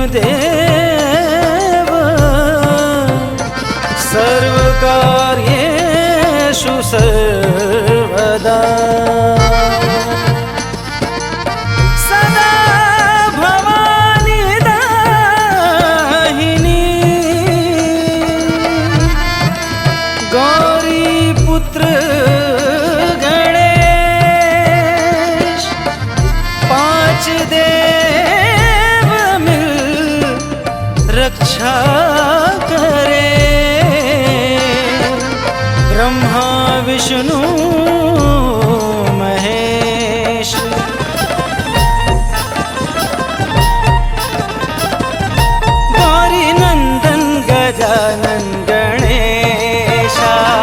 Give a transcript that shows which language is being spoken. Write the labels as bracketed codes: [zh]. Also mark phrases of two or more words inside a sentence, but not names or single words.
[sa] देव सर्वकार्येषु सर्वदा सदा भवानी दाहिनी गौरी पुत्र [hi] गणेश पांच देव मिल रक्षा करे ब्रह्मा विष्णु महेश गौरी नंदन गजानन गणेशा